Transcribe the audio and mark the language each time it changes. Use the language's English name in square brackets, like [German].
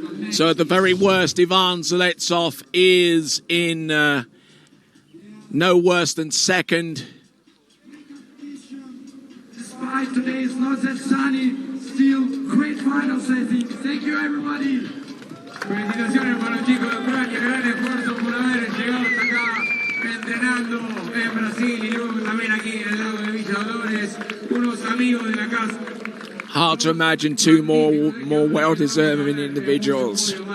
[English] So at the very worst, Ivan Zaletsov is in no worse than second. Despite today is not that sunny, still great finals, I think. Thank you, everybody. [Spanish] Felicitaciones para los chicos de Ucrania, gran esfuerzo por haber llegado hasta acá, entrenando en Brasil y luego también aquí en el lago de Villa Dolores, unos amigos de la casa. [English] Hard to imagine two more well-deserving individuals.